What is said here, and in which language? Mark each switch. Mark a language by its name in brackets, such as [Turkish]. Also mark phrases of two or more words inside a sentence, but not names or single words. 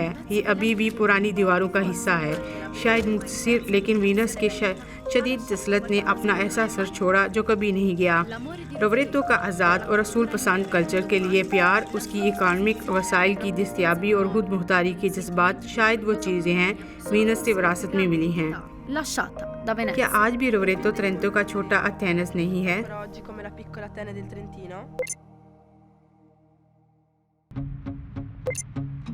[Urdu] یہ ابھی بھی پرانی دیواروں کا حصہ ہے، شاید مختصر، لیکن وینس کے شدید تسلط نے اپنا ایسا اثر چھوڑا جو کبھی نہیں گیا. رووریتو کا آزاد اور اصول پسند کلچر کے لیے پیار، اس کی اکانومک وسائل کی دستیابی اور خود مختاری کے جذبات شاید وہ چیزیں ہیں وینس سے وراثت میں ملی ہیں. [Italian] Lasciata da [Urdu] क्या [Italian] Venezia. [Urdu] آج بھی رووریتو ٹرینتو کا چھوٹا ایتھنز نہیں ہے? [Italian] Per oggi come la piccola Atene del Trentino.